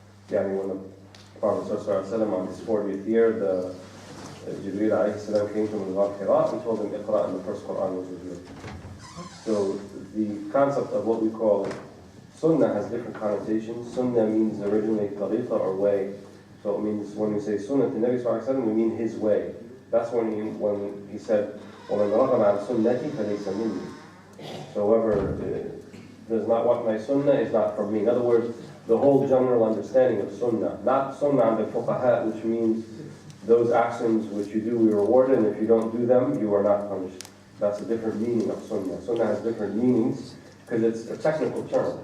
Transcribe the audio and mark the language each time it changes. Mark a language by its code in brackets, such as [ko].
[en] Yani when the Prophet ﷺ on his 40th year, the Jibreel alayhi salam came to him in Hira and told him Iqra, and the first Quran was revealed. So the concept of what we call sunnah has different connotations. Sunnah means originally tariqa or way. So it means when we say sunnah to Nabi sallallahu alaihi wasallam, we mean his way. That's when he said, [ar] وَمَنْ رَغَبَ عَنْ سُنَّتِي فَلَيْسَ مِنِّي. [en] So whoever does not want my sunnah is not from me. In other words, the whole general understanding of sunnah, not sunnah and fuqaha, which means those actions which you do, we reward, and if you don't do them, you are not punished. That's a different meaning of sunnah. Sunnah has different meanings because it's a technical term.